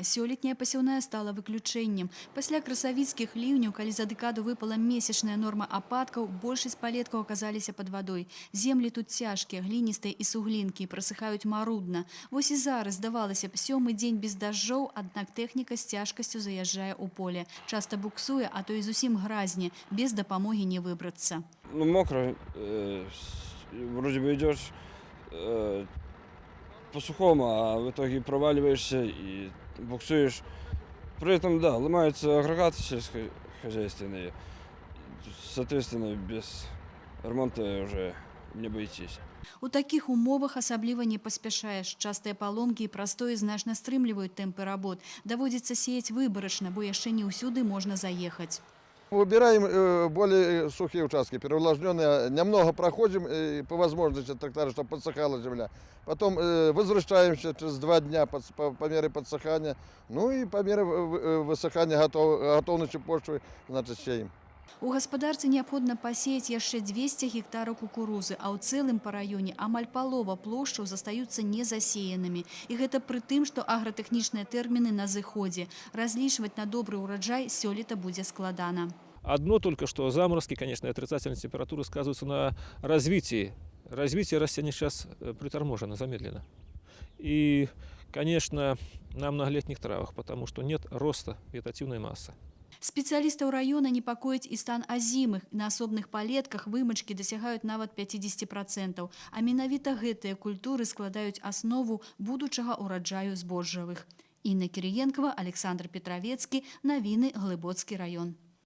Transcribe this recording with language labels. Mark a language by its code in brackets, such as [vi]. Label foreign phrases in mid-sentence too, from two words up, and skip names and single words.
[be] Сёлетняя пасеўная стала выключэннем. Пасля красавіцкіх ліўняў, калі за дэкаду выпала месячная норма ападкаў, большасць палеткаў аказаліся пад вадой. Землі тут цяжкія, гліністыя і суглінкі, прасыхаюць марудна. Вось і зараз, здавалася б, 7-й дзень без дажджоў, аднак тэхніка з цяжкасцю заязджае ў поле. Часта буксуе, а то і зусім гразне, без дапамогі не выбрацца. [ru] Мокро, вроде бы идешь по-сухому, а в итоге проваливаешься и буксуешь. При этом, да, ломаются агрегаты сельскохозяйственные. Соответственно, без ремонта уже не обойтись. [be] У такіх умовах асабліва не паспяшаеш. Частыя паломкі і прастоі значна стрымліваюць тэмпы работ. Даводзіцца сеяць выбарачна, бо яшчэ не ўсюды можна заехаць. [ru] Выбираем более сухие участки, переувлажненные. Немного проходим по возможности трактора, чтобы подсыхала земля. Потом возвращаемся через 2 дня по мере подсыхания. Ну и по мере высыхания готовности почвы, значит, сеем. [be] У гаспадарцы неабходна пасеяць яшчэ 200 гектараў кукурузы, а ў цэлым па раёне амаль палова плошчаў застаюцца незасеянымі. І гэта пры тым, што агратэхнічныя тэрміны на зыходзе. Разлічваць на добры ўраджай сёлета будзе складана. [ru] Одно только, что заморозки, конечно, и отрицательные температуры сказываются на развитии. Развитие растений сейчас приторможено, замедлено. И, конечно, на многолетних травах, потому что нет роста вегетативной массы. [be] Спецыялістаў раёна непакоіць і стан азімых. На асобных палетках вымачкі дасягаюць нават 50%. А менавіта гэтыя культуры складаюць аснову будучага ўраджаю збожжавых. Інна Кірыенкава, Александр Петравецкі, навіны Глыбоцкі раён.